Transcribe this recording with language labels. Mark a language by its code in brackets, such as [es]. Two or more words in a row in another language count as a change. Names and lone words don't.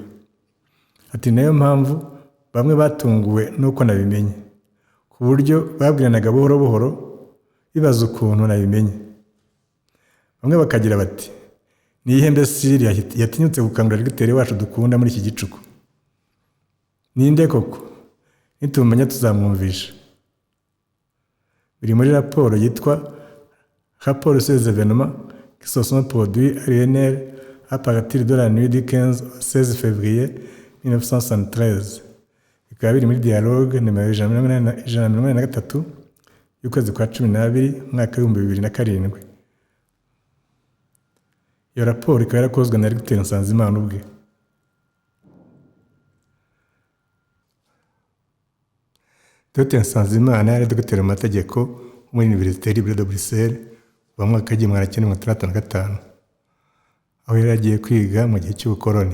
[rw] Ati nayo mpamvu bamwe batunguwe n'uko nabimenye, ku buryo babwiranaga buhoro buhoro bibaza ukuntu nabimenye. Bamwe bakagira bati ni iyihe mbesiri yatinyutse gukangurira regiteri wacu dukunda muri iki gicuku? Ninde koko? Nitumenya tuzamwumvisha. Biri muri raporo yitwa Rapport sur les événements qui se sont produits à l'UNR à partir de la nuit du 15 au 16 février 1973. Bikaba biri muri dialogue nimero 183 y'ukwezi kwa 12 mwaka wa 2007. Iyo raporo ikaba yarakozwe na Regiteri Nsanzimana ubwe. Dr Nsanzimana yari dogiteri mu mategeko muri Université Libre de Bruxelles mu mwaka wa 1965, aho yari agiye kwiga mu gihe cy'ubukoloni.